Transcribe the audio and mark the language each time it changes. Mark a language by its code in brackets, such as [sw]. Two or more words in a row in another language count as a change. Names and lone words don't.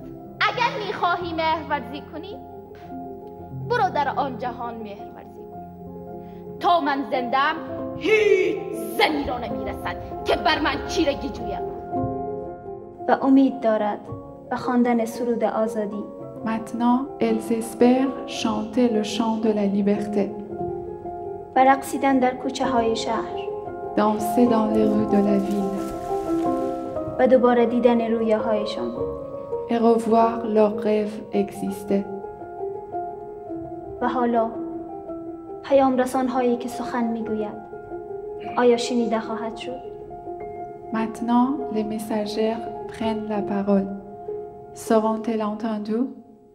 [fa] اگر میخواهی مهرورزی کنی برو در آن جهان مهرورزی کن. تا من زندم هیچ زنی را نمیرسد که بر من چیرگی جویم. و امید دارد و خواندن سرود آزادی. [fr] Maintenant, elles espèrent chanter le chant de la liberté. [fa] و رقصیدن در کوچه های شهر. [fr] Danser dans les rues de la ville. [fa] و دوباره دیدن رویه هایشان. [fr] Et revoir leurs rêves exister. [fa] و حالا پیام رسان هایی که سخن میگوید آیا شنیده خواهد شد؟ [fr] Maintenant, les messagères prennent la parole. Seront-elles entendues?